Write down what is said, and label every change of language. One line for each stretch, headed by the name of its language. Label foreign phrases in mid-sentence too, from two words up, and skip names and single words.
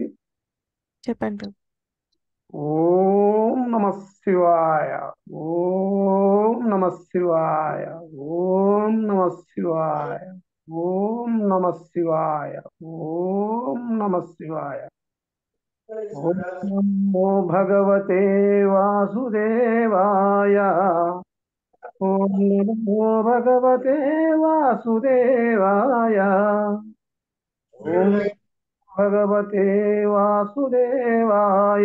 Telugu: చెప్పండి ప్రభు.
Sanskrit: ఓం నమ శివాయ, ఓం నమ శివాయ, ఓం నమ శివాయ, ఓం నమ శివాయ, ఓం నమ శివాయ. ఓం నమో భగవతే వాసుదేవాయ, ఓం నమో భగవతే వాసుదేవాయ. ఓం భగవతే వాసుదేవాయ.